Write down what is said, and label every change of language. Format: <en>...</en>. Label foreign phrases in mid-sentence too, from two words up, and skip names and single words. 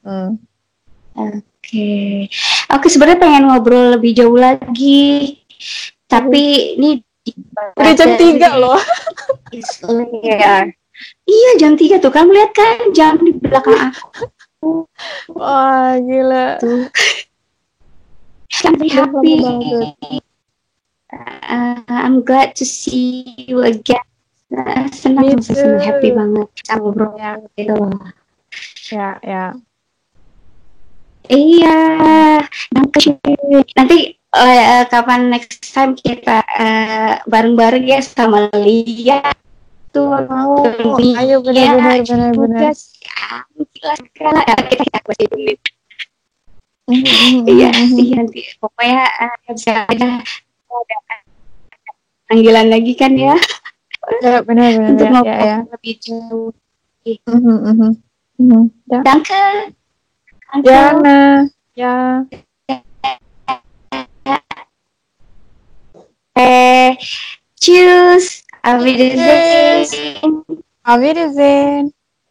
<id>Oke, sebenarnya pengen ngobrol lebih jauh lagi, tapi ini udah jam 3 loh. Iya jam 3 tuh, kamu lihat kan jam di belakang aku. Wah gila tuh.</id> <en>Happy. I'm glad to see you again.</en> <id>Senang, happy banget kita ngobrol gitu. Ya. Iya, nanti kapan</id> <en>next time</en> <id>kita bareng-bareng ya sama Lia tuh. Ayo benar. Kita pasti dulu. Iya sih, nanti pokoknya bisa ada panggilan lagi kan ya. Ya benar untuk ngobrol ya. Lebih jauh.</id> <de>Danke. Jana. Ya. Tschüss. Auf Wiedersehen. Auf Wiedersehen.</de>